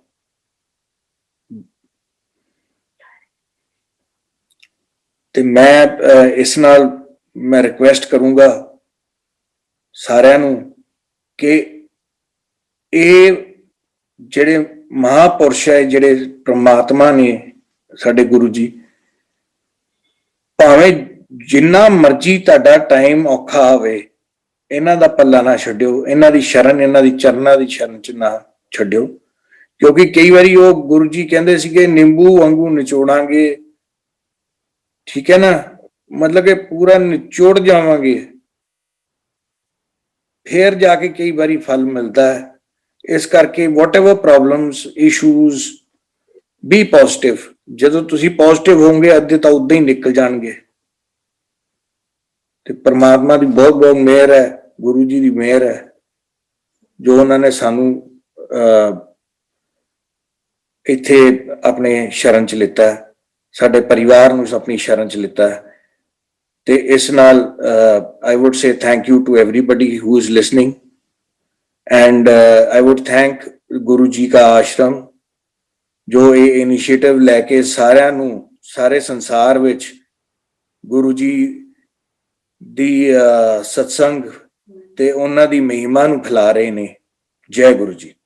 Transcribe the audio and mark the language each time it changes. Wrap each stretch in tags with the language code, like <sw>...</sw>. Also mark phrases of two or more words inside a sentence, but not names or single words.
<pa>ਤੇ ਮੈਂ ਇਸ ਨਾਲ ਮੈਂ ਰਿਕੁਐਸਟ ਕਰੂੰਗਾ ਸਾਰਿਆਂ ਨੂੰ ਕਿ ਇਹ ਜਿਹੜੇ ਮਹਾਂਪੁਰਸ਼ ਹੈ, ਜਿਹੜੇ ਪ੍ਰਮਾਤਮਾ ਨੇ ਸਾਡੇ ਗੁਰੂ ਜੀ, ਭਾਵੇਂ ਜਿੰਨਾ ਮਰਜ਼ੀ ਤੁਹਾਡਾ ਟਾਈਮ ਔਖਾ ਹੋਵੇ, ਇਹਨਾਂ ਦਾ ਪੱਲਾ ਨਾ ਛੱਡਿਓ, ਇਹਨਾਂ ਦੀ ਸ਼ਰਨ, ਇਹਨਾਂ ਦੀ ਚਰਨਾਂ ਦੀ ਸ਼ਰਨ 'ਚ ਨਾ ਛੱਡਿਓ। ਕਿਉਂਕਿ ਕਈ ਵਾਰੀ ਉਹ ਗੁਰੂ ਜੀ ਕਹਿੰਦੇ ਸੀਗੇ ਨਿੰਬੂ ਵਾਂਗੂ ਨਿਚੋੜਾਂਗੇ, ਠੀਕ ਹੈ ਨਾ, ਮਤਲਬ ਕਿ ਪੂਰਾ ਨਿਚੋੜ ਜਾਵਾਂਗੇ, ਫਿਰ ਜਾ ਕੇ ਕਈ ਵਾਰੀ ਫਲ ਮਿਲਦਾ ਹੈ। ਇਸ ਕਰਕੇ</pa> <en>whatever problems, issues, be positive।</en> <pa>ਜਦੋਂ ਤੁਸੀਂ ਪੋਜ਼ਿਟਿਵ ਹੋਵੋਗੇ, ਅੱਧੇ ਤਾਂ ਉਦਾਂ ਹੀ ਨਿਕਲ ਜਾਣਗੇ। ਤੇ ਪਰਮਾਤਮਾ ਦੀ ਬਹੁਤ ਬਹੁਤ ਮਿਹਰ ਹੈ, ਗੁਰੂ ਜੀ ਦੀ ਮਿਹਰ ਹੈ, ਜੋ ਉਹਨਾਂ ਨੇ ਸਾਨੂੰ ਇੱਥੇ ਆਪਣੇ ਸ਼ਰਨ 'ਚ ਲਿੱਤਾ, ਸਾਡੇ ਪਰਿਵਾਰ ਨੂੰ ਆਪਣੀ ਸ਼ਰਨ 'ਚ ਲਿੱਤਾ। ਤੇ ਇਸ ਨਾਲ</pa> <en>I would say thank you to everybody who is listening, and I would thank</en> <pa>ਗੁਰੂ ਜੀ ਦਾ ਆਸ਼ਰਮ, ਜੋ ਇਹ ਇਨੀਸ਼ੀਏਟਿਵ ਲੈ ਕੇ ਸਾਰਿਆਂ ਨੂੰ, ਸਾਰੇ ਸੰਸਾਰ ਵਿੱਚ ਗੁਰੂ ਜੀ ਦੀ ਸਤਸੰਗ ਤੇ ਉਹਨਾਂ ਦੀ ਮਹਿਮਾ ਨੂੰ ਫੈਲਾ ਰਹੇ ਨੇ। ਜੈ ਗੁਰੂ ਜੀ।</pa>